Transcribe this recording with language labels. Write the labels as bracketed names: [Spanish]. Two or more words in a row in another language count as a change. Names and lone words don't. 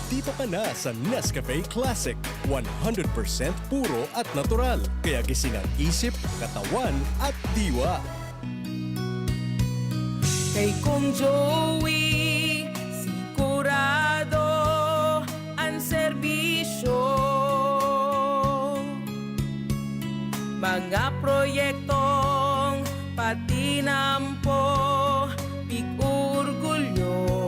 [Filipino] Pasok ka na sa Nescafe Classic. 100% puro at natural. Kaya gising ang isip, katawan at diwa. Kay kong Joey, sigurado ang serbisyo. [Bikol] Mga proyektong patinampo, pig-urgulyo.